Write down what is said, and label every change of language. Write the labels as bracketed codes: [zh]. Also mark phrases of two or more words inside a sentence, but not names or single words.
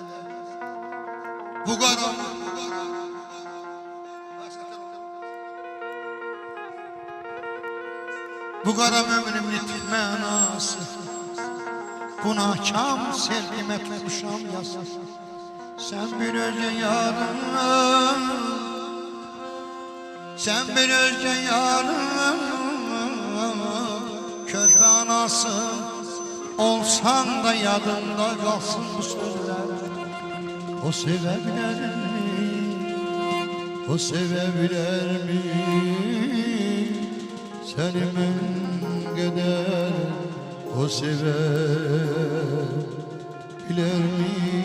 [az] Bu qara bu qara ömrüm nitq mənası, bu nakam sevgimə tutmuşam yasa. Sən bir özgə yarım, sən bir özgə yarım, anasın, olsan da yadında kalsın bu sözler. [tr] O sevebilir mi? O sevebilir mi? Seni ben kadar o sevebilir mi?